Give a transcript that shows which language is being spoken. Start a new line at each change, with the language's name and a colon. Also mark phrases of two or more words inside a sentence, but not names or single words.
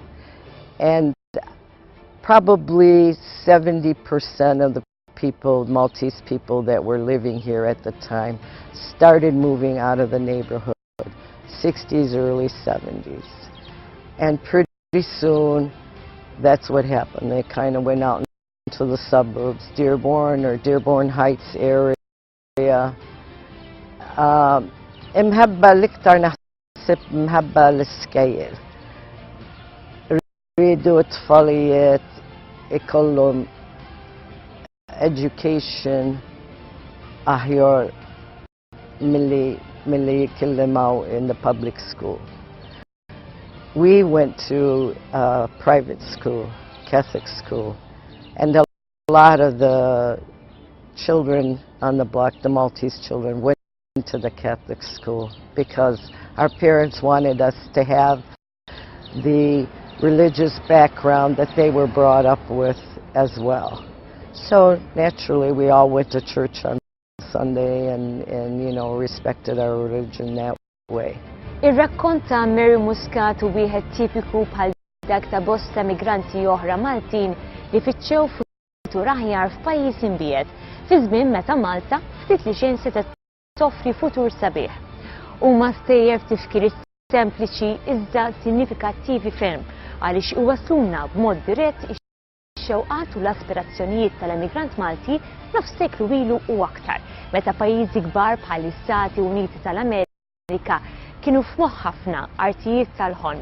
English: And probably 70% of the people, Maltese people that were living here at the time, started moving out of the neighborhood, 60s, early 70s. And pretty soon, that's what happened. They kind of went out into the suburbs, Dearborn or Dearborn Heights area.
Maltese: Imħabba l-iktar naħseb imħabba l-iskejjel. Rridu t-tfalijiet ikollhom education aħjar milli jikkellimaw
English: in the public school. We went to a private school, Catholic school, and a lot of the children on the block, the Maltese children, went to the Catholic school because our parents wanted us to have the religious background that they were brought up with as well. So naturally we all went to church on Sunday and you know, respected our religion that way.
Maltese: Ir-rakkont ta' Mary Muscat u wieħed tipiku bħal dak ta' bosta migranti oħra Maltin li fittxew futur aħjar f'pajjiż imbiegħed fi żmien meta Malta ftit li xejn setgħet toffri futur sabiħ. Huma stejjer f'tifkir sempliċi iżda sinifikattivi ferm għaliex iwasluna b'mod dirett ix-xewqat u l-aspirazzjonijiet tal-emigrant Malti nofs seklu ilu u aktar, meta pajjiżi kbar bħall-Istati Uniti tal-Amerika kienu f'moħħ ħafna artijiet tal-ħon.